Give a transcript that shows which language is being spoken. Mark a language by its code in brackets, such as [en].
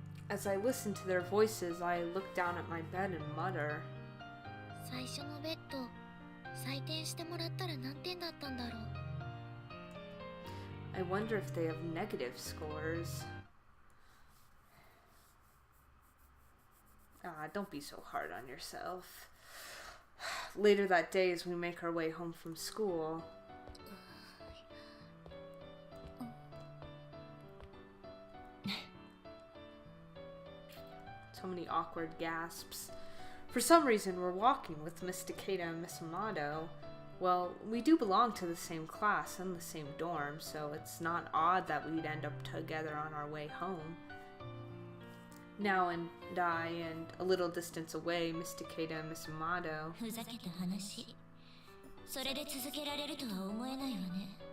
[en] As I listen to their voices, I look down at my bed and mutter. [ja] 初のベッド採点してもらったら何点だったんだろう。 [en] I wonder if they have negative scores. Don't be so hard on yourself. Later that day, as we make our way home from school, so many awkward gasps. For some reason, we're walking with Miss Takeda and Miss Amato. Well, we do belong to the same class and the same dorm, so it's not odd that we'd end up together on our way home. Now and I, and a little distance away, Miss Takeda and Miss Amato. [ja] ふざけた話。それで続けられるとは思えないわね。